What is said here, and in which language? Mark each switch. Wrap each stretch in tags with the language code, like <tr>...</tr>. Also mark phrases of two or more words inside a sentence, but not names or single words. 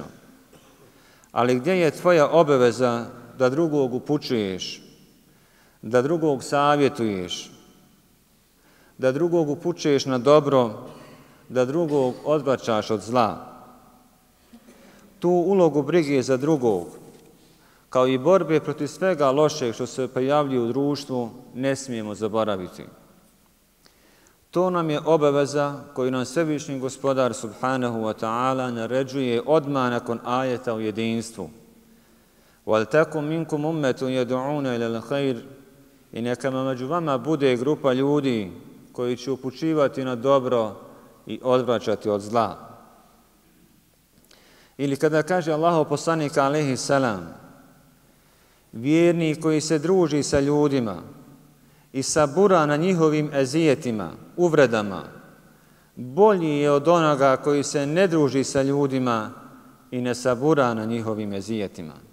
<bs>Ali gdje je tvoja obaveza da drugog upućuješ, da drugog savjetuješ, da drugog upućuješ na dobro, da drugog odvraćaš od zla? Tu ulogu brige za drugog, kao i borbe protiv svega lošeg što se pojavljuje u društvu, ne smijemo zaboraviti. To nam je obaveza koju nam svevišnji gospodar</bs> <ar>سبحانه وتعالى</ar> <bs>naređuje odmah nakon ajeta o jedinstvu.</bs> <ar>وَلْتَكُمْ مِنْكُمْ أُمَّةٌ يَدْعُونَ إِلَى الْخَيْرِ</ar> <bs>I neka među vama bude grupa ljudi koji će upućivati na dobro i odvraćati od zla. Ili kada kaže Allahov poslanik</bs> <ar>عليه السلام,</ar> <bs>vjernik koji se druži sa ljudima i sabura na njihovim ezijetima, uvredama, bolji je od onoga koji se ne druži sa ljudima i ne sabura na njihovim ezijetima.</bs>